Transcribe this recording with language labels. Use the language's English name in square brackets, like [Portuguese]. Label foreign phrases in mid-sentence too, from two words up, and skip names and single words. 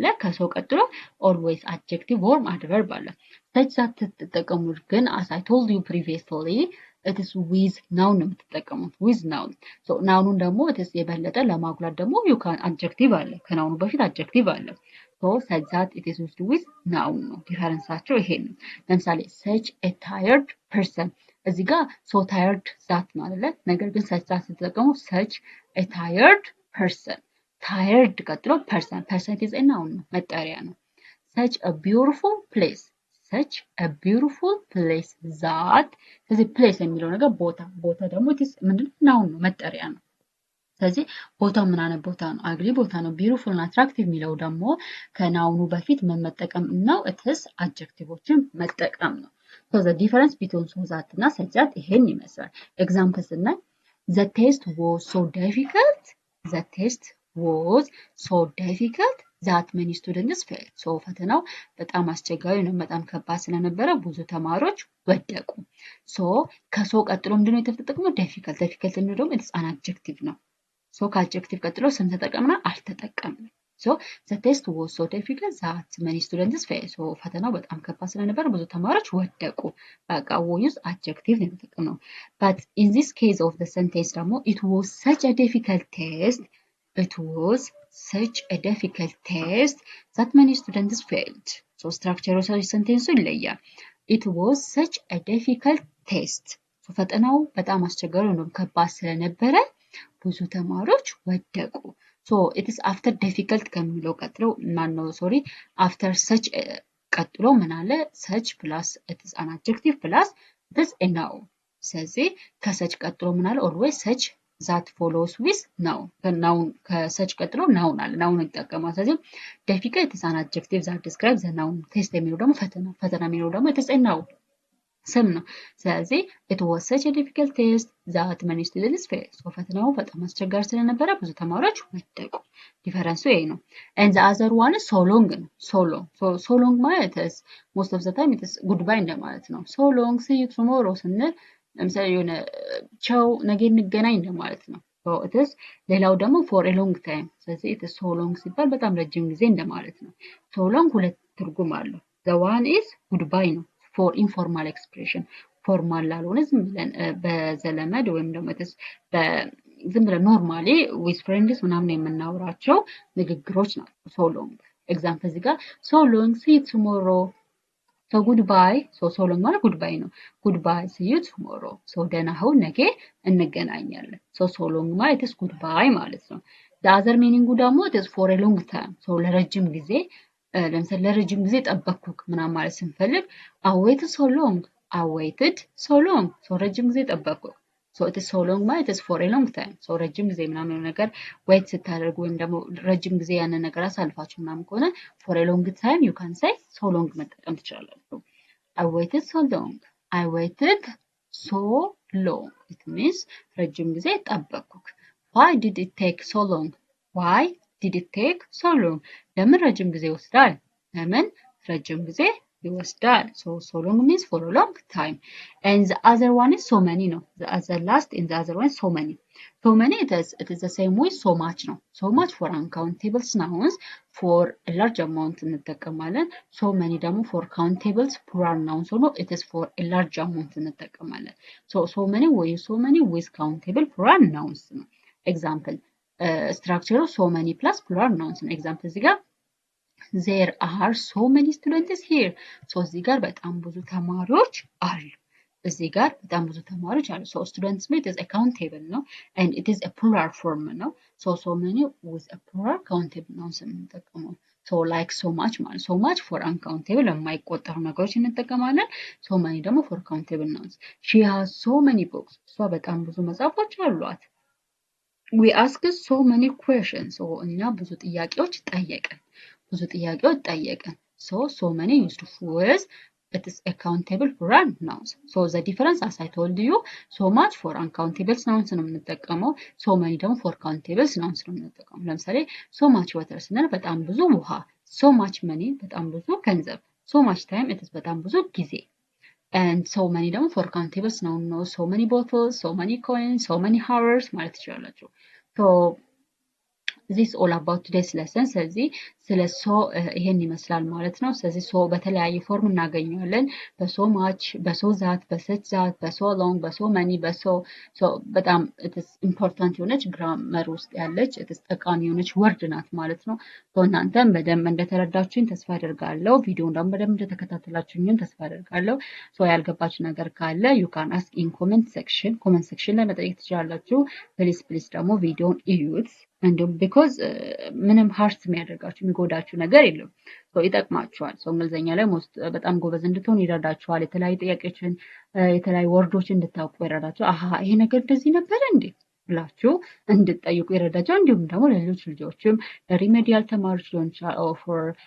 [Amharic] ከሰው ቀጥሎ [English] always adjective or adverb [Amharic] አለ። [English] such that [Amharic] ስትጠቀሙ ግን [English] as I told you previously it is with noun [Amharic] ነው የምትጠቀሙት። [English] with noun so [Amharic] ናውኑን ደግሞ [English] it is [Amharic] የበለጠ ለማጉላት ደግሞ [English] you can adjective [Amharic] አለ። ከናውኑ በፊት adjective አለ። [English] so such that it is used with noun [Amharic] ነው። ዲፈረንሳቸው ይሄ ነው። ለምሳሌ [English] such a tired person [Amharic] እዚህ ጋር [English] so tired that [Amharic] ነው አይደለ? ነገር ግን [English] such that [Amharic] ስትጠቀሙ [English] such a tired person tired [Amharic] ቀጥሎ [English] person person is a noun [Amharic] ነው፣ መጠሪያ ነው። [English] such a beautiful place such a beautiful place that [Amharic] ስለዚህ place የሚለው ነገር ቦታ፣ ቦታ ደግሞ [English] it is [Amharic] ምንድነው? ናውን ነው፣ መጠሪያ ነው። ስለዚህ ቦታው ምን አይነት ቦታ ነው? አግሪ ቦታ ነው። ቢዩቲፉል እና አትራክቲቭ የሚለው ደግሞ ከናውኑ በፊት ምን መጠቀም ነው? [English] it is [Amharic] አጀክቲቮችን መጠቀም ነው። [English] so the difference between so that እና such that [Amharic] ይሄን ይመስላል። ኤግዛምፕል ስናይ [English] the test was so difficult the test was so difficult that many students failed. [Amharic] so ፈተናው በጣም አስቸጋሪ ነው፣ በጣም ከባድ ስለነበረ ብዙ ተማሪዎች ወደቁ። so ከሶ ቀጥሎ ምንድነው የተጠቀመው? [English] difficult difficult [Amharic] የሚለው ደግሞ [English] it's an adjective ነው። so [Amharic] ከአጀክቲቭ ቀጥሎ ስም ተጠቀምና አልተጠቀምንም። [English] so the test was so difficult that many students failed. so [Amharic] ፈተናው በጣም ከባድ ስለነበረ ብዙ ተማሪዎች ወደቁ። በቃ [English] we use adjective [Amharic] ነው የተጠቀምነው። [English] but in this case of the sentence ደግሞ it was such a difficult test it was such a difficult test that many students failed. so structure sentence ይለያል። it was such a difficult test so [Amharic] ፈተናው በጣም አስቸጋሪ ነው፣ ከባድ ስለነበረ ብዙ ተማሪዎች ወደቁ። [English] so it is after difficult [Amharic] ከሚለው ቀጥሎ ማነው ሶሪ [English] after such [Amharic] ቀጥሎ ምን አለ? [English] such plus it is an adjective plus it is a noun። [Amharic] ስለዚህ ከሰች ቀጥሎ ምን አለ? [English] always such that follows with noun። [Amharic] ከናውን ከሰች ቀጥሎ ናውን አለ፣ ናውን ይጠቀማል። [English] ስለዚህ difficult it is an adjective that describes the noun። test [Amharic] የሚለው ደግሞ ፈተና፣ ፈተና የሚለው ደግሞ [English] it is a noun [Amharic] ስም ነው። ስለዚህ [English] it was such a difficult test that many students failed. [Amharic] so ፈተናው በጣም አስቸጋሪ ስለነበረ ብዙ ተማሪዎች ወደቁ። ዲፈረንሱ ይሄ ነው። [English] and the other one is so long [Amharic] ነው። [English] so long so long [Amharic] ማለት [English] is most of the time it is goodbye [Amharic] እንደማለት ነው። [English] so long see you tomorrow [Amharic] ስንል ለምሳሌ የሆነ ቻው ነገ እንገናኝ እንደማለት ነው። [English] so it is [Amharic] ሌላው ደግሞ [English] for a long time [Amharic] ስለዚህ [English] it is so long [Amharic] ሲባል በጣም ረጅም ጊዜ እንደማለት ነው። [English] so long [Amharic] ሁለት ትርጉም አለው። [English] the one is goodbye [Amharic] ነው [English] for informal expression [Amharic] ፎርማል ላልሆነ ዝም ብለን በዘለመድ ወይም ደግሞ ዝም ብለን ኖርማሊ [English] with friends [Amharic] ምናምን የምናወራቸው ንግግሮች ናቸው [English] so long። [Amharic] ኤግዛምፕል እዚህ ጋር [English] so long see you tomorrow so goodbye so long [Amharic] ማለት goodbye ነው። [English] goodbye see you tomorrow so [Amharic] ደህና ሁን ነገ እንገናኛለን። [English] so long [Amharic] ማለት [English] is goodbye [Amharic] ማለት ነው። [English] the other meaning [Amharic] ደግሞ [English] it is for a long time so [Amharic] ለረጅም ጊዜ ለምሳሌ ለረጅም ጊዜ ጠበቅኩክ ምናምን ማለት ስንፈልግ [English] I waited so long I waited so long so [Amharic] ረጅም ጊዜ ጠበቅኩ [English] So it is so long [Amharic] ማለት [English] it is for a long time. [Amharic] So ረጅም ጊዜ ምናምን ነገር wait ስታደርጉ ወይም ደግሞ ረጅም ጊዜ ያንን ነገር አሳልፋችሁ ምናምን ከሆነ [English] for a long time you can say so long [Amharic] መጠቀም ትችላላችሁ። I waited so long. [English] I waited so long. It means [Amharic] ረጅም ጊዜ ጠበቅኩ። [English] Why did it take so long? Why did it take so long? [Amharic] ለምን ረጅም ጊዜ ይወስዳል? ለምን ረጅም ጊዜ ይወስዳል? [English] So long means for a long time. And the other one is so many, no. The other last in the other one is so many. So many it is the same way so much, no. So much for uncountable nouns for a large amount እንጠቀማለን። So many ደግሞ for countables plural nouns ሆኖ it is for a large amount እንጠቀማለን። So many ወይ so many with countable plural nouns ነው። Example structure so many plus plural nouns ነው። Example [Amharic] እዚህ ጋር [English] there are so many students here. So [Amharic] እዚህ ጋር በጣም ብዙ ተማሪዎች አሉ። [English] እዚህ ጋር በጣም ብዙ ተማሪዎች አሉ። So students meet is a countable ነው and it is a plural form ነው። So many with a plural countable nouns እንጠቀመው። So like so much ማለት so much for uncountable [Amharic] የማይቆጠሩ ነገሮች እንጠቀማለን። [English] So many ደግሞ for countable nouns. She has so many books. [Amharic] እሷ በጣም ብዙ መጽሐፎች አሏት። [English] We ask so many questions. So [Amharic] እኛ ብዙ ጥያቄዎች ጠየቅን። [English] ብዙ ጥያቄዎች ጠየቅን። So many used with it is a countable plural nouns. So the difference as I told you so much for uncountable nouns [Amharic] ነው የምንጠቀመው [English] so many ደግሞ for countable nouns [Amharic] ነው የምንጠቀመው። [English] ለምሳሌ so much water ስንል [Amharic] በጣም ብዙ ውሃ [English] so much money [Amharic] በጣም ብዙ ገንዘብ [English] so much time it is [Amharic] በጣም ብዙ ጊዜ [English] and so many ደግሞ for countable nouns ነው so many bottles so many coins so many hours [Amharic] ማለት ትችላላችሁ። [English] So this is all about today's lesson. [Amharic] ስለዚህ ስለ ሶ ይሄን ይመስላል ማለት ነው። ስለዚህ ሶ በተለያየ ፎርም እናገኘዋለን። በሶ ማች፣ በሶ ዛት፣ በሰች ዛት፣ በሶ ሎንግ፣ በሶ መኒ፣ በሶ በጣም [English] it's important [Amharic] የሆነች ግራመር ውስጥ ያለች ኢትስ ጠቃሚ የሆነች ወርድ ናት ማለት ነው። እናንተም በደንብ እንደተረዳችሁኝ ተስፋ አደርጋለሁ። ቪዲዮውን ደግሞ በደንብ እንደተከታተላችሁኝም ተስፋ አደርጋለሁ። ያልገባችሁ ነገር ካለ [English] you can ask in comment section [Amharic] ላይ መጠየቅ ትችላላችሁ። ፕሊዝ ደግሞ ቪዲዮውን እዩት። እንዲሁም ቢኮዝ ምንም ሃርት የሚያደርጋችሁ የሚጎዳችሁ ነገር የለም። ይጠቅማችኋል። እንግሊዝኛ ላይ በጣም ጎበዝ እንድትሆን ይረዳችኋል። የተለያዩ ጥያቄዎችን የተለያዩ ወርዶችን እንድታውቁ ይረዳችኋል። አሃ ይሄ ነገር እንደዚህ ነበር እንዴ ብላችሁ እንድትጠይቁ ይረዳችኋል። እንዲሁም ደግሞ ለሌሎች ልጆችም ሪሜዲያል ተማሪዎች ሊሆን ይችላል ኦር